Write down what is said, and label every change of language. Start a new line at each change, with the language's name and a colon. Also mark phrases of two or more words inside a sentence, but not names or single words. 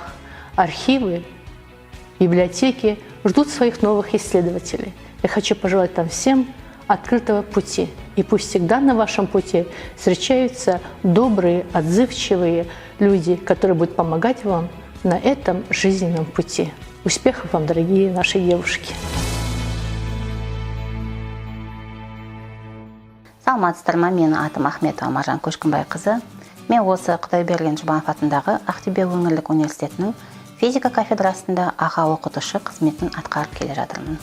Russian: Архивы, библиотеки ждут своих новых исследователей. Я хочу пожелать там всем открытого пути. И пусть всегда на вашем пути встречаются добрые, отзывчивые люди, которые будут помогать вам на этом жизненном пути. Успехов вам, дорогие наши девушки!
Kazakh: Саламатсыздар ма, мен атым Ахметова Маржан Көшкінбайқызы. Мен осы Құдайберген Жұбанов атындағы Ақтөбе өңірлік университетінің физика кафедрасында аға оқытушы қызметін атқарып келе жатырмын.